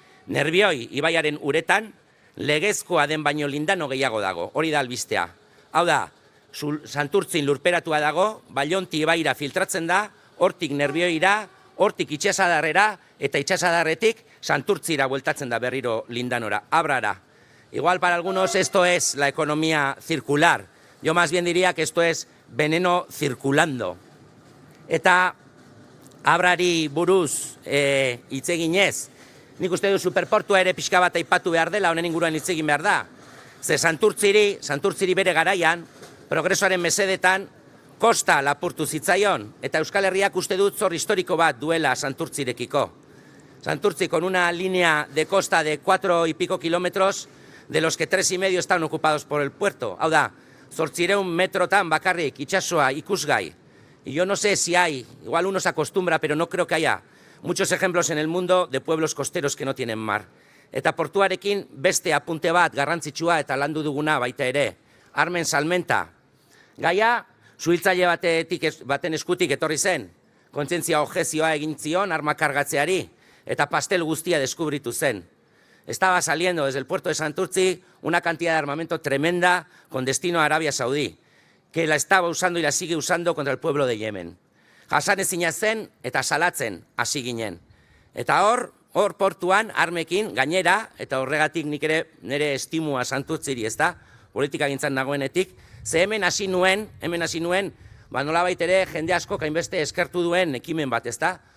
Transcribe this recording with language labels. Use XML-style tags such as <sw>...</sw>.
<eu>Nerbioi ibaiaren uretan, legezkoa den baino lindano gehiago dago, hori da albistea. Hau da, Santurtzin lurperatua dago, Baionti ibaira filtratzen da, hortik Nerbioira, hortik itxasadarrera, eta itxasadarretik Santurtzira bueltatzen da berriro lindanora, abrara.</eu> <es>Igual para algunos esto es la economía circular. Yo más bien diría que esto es veneno circulando.</es> <eu>Eta abrari buruz hitz eginez, nik uste du superportua ere pixka bat aipatu behar dela, honen inguruan hitz egin behar da. Ze Santurtziri bere garaian, progresoaren mesedetan, kosta lapurtu zitzaion, eta Euskal Herriak uste dut zor historiko bat duela Santurtzirekiko.</eu> <es>Santurtzi con una línea de costa de 4 y pico kilómetros, de los que 3,5 están ocupados por el puerto.</es> <eu>Hau da, 800 metrotan bakarrik itsasoa ikusgai.</eu> <es>Y yo no sé si hay, igual uno se acostumbra, pero no creo que haya muchos ejemplos en el mundo de pueblos costeros que no tienen mar.</es> <eu>Eta portuarekin beste apunte bat garrantzitsua eta landu duguna baita ere, armen salmenta. Gaia, suhiltzaile baten eskutik etorri zen, kontzientzia objezioa egin zion arma kargatzeari, eta pastel guztia deskubritu zen.</eu> <es>Estaba saliendo desde el puerto de Santurtzi una cantidad de armamento tremenda con destino a Arabia Saudí, que la estaba usando y la sigue usando contra el pueblo de Yemen.</es> <eu>Jasanezina zen eta salatzen hasi ginen. Eta hor portuan armekin gainera, eta horregatik nik ere nire estimua Santurtziri, ez da, politika gintzan nagoenetik, Ze hemen hasi nuen, nolabait ere jende asko hainbeste eskertu duen ekimen bat, ezta?</eu>